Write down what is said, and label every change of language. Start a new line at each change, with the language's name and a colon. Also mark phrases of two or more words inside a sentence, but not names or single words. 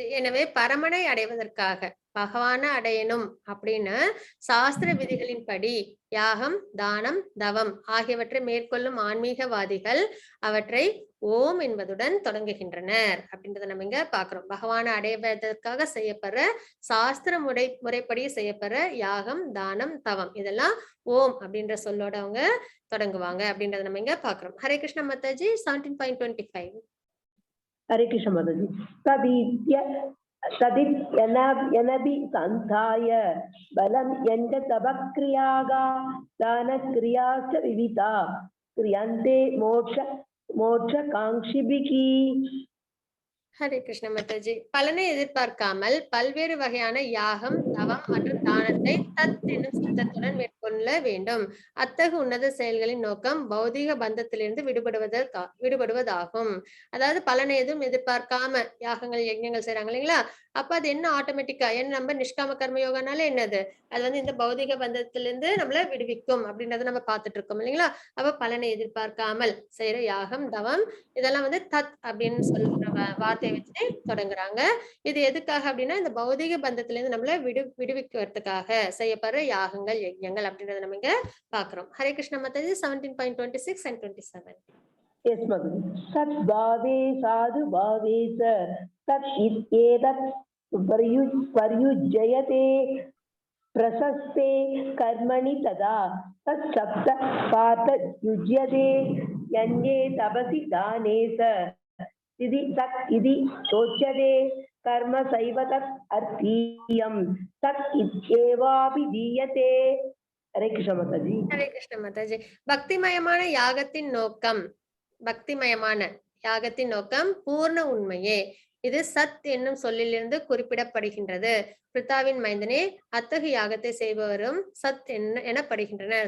Tamil: எனவே பரமனை அடைவதற்காக பகவான அடையணும் அப்படின்னு சாஸ்திர விதிகளின்படி யாகம், தானம், தவம் ஆகியவற்றை மேற்கொள்ளும் ஆன்மீகவாதிகள் அவற்றை ஓம் என்பதுடன் தொடங்குகின்றனர் அப்படின்றத நம்ம இங்க பாக்குறோம். பகவான அடைவதற்காக செய்யப்படுற சாஸ்திர முறைப்படி செய்யப்படுற யாகம், தானம், தவம் இதெல்லாம் ஓம் அப்படின்ற சொல்லோட அவங்க தொடங்குவாங்க அப்படின்றத நம்ம இங்க பாக்குறோம். ஹரே கிருஷ்ண மாதாஜி 17.25.
Sanskrit: Hare Krishna Mataji. अनभि सन्धाय फलं यज्ञ तपःक्रियाः दान क्रियाश्च विविधाः क्रियन्ते मोक्ष काङ्क्षिभिः.
Tamil: ஹரே கிருஷ்ண மாதாஜி. பலனை எதிர்பார்க்காமல் பல்வேறு வகையான யாகம், தவம் மற்றும் தானத்தை தத் என்னும் சித்தத்துடன் மேற்கொள்ள வேண்டும். அத்தகு உன்னத செயல்களின் நோக்கம் பௌதிக பந்தத்திலிருந்து விடுபடுவதாகும். அதாவது பலனை எதுவும் எதிர்பார்க்காம யாகங்கள், யஜ்ஞங்கள் செய்யறாங்க இல்லைங்களா? அப்ப அது என்ன ஆட்டோமேட்டிக்கா நம்ம நிஷ்காம கர்ம யோகானால என்னது? அது இந்த பௌதிக பந்தத்திலிருந்து நம்மள விடுவிக்கும் அப்படின்றத நம்ம பார்த்துட்டு இருக்கோம் இல்லைங்களா? அப்ப பலனை எதிர்பார்க்காமல் செய்யற யாகம், தவம் இதெல்லாம் தத் அப்படின்னு சொல்ற வார்த்தை வச்சு தொடங்குறாங்க. இது எதுக்காக அப்படின்னா இந்த பௌதிக பந்தத்துல இருந்து நம்மள விடுவிக்கிறதுக்காக செய்யப்படுற யாகங்கள், யஜ்ஞங்கள் அப்படின்றத நம்ம இங்க பாக்குறோம். ஹரே கிருஷ்ண மாதாஜி 17.26 and 27.
English: Yes,
Sanskrit: Mataji. सत् भावे साधु भावे च सत् एतत् प्रयुज्यते प्रशस्ते कर्मणि तथा सत् शब्दः पार्थ युज्यते यज्ञे तपसि दाने च स्थितिः सत् इति चोच्यते कर्म सैव तत् अर्थीयं तत् इत्येवाभिधीयते. हरे कृष्ण माताजी.
Tamil: ஹரே கிருஷ்ண மாதாஜி. பக்திமயமான யாகத்தின் நோக்கம், பக்திமயமான யாகத்தின் நோக்கம் பூர்ண உண்மையே. இது சத் என்னும் சொல்லிலிருந்து குறிப்பிடப்படுகின்றது. பிரித்தாவின் மைந்தனே, அத்தகைய யாகத்தை செய்பவரும் சத் எனப்படுகின்றனர்.